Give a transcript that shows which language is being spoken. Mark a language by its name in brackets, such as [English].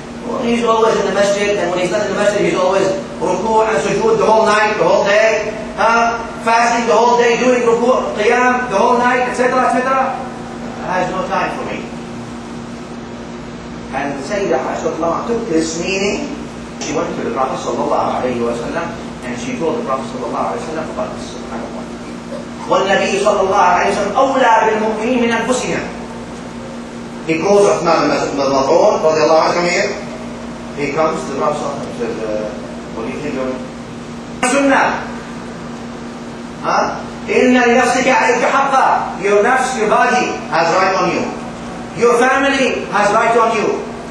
[English] Well, he's always in the masjid, and when he's not in the masjid, he's always ruku' and sujood the whole night, the whole day, fasting the whole day, doing ruku', qiyam the whole night, etc., etc. Has no time for me. And Sayyidah Aisha took this meaning. She went to the Prophet sallallahu alayhi wa sallam, And she told the Prophet sallallahu alayhi wa sallam about this. [Arabic] وَالنَّبِيُّ صلى الله عليه وسلم أولى بالمؤمنين من أنفسهم. [English] He calls Uthman al-Maz'un, radiallahu anhu, come here. He comes to the Prophet sallallahu alayhi wa sallam and says, what do you think of it? Sunnah. [Arabic] إِنَّ لِنَفْسِكَ عَلَيْكَ حَقًّا. [English] Your nafs, your body has right on you. Your family has right on you.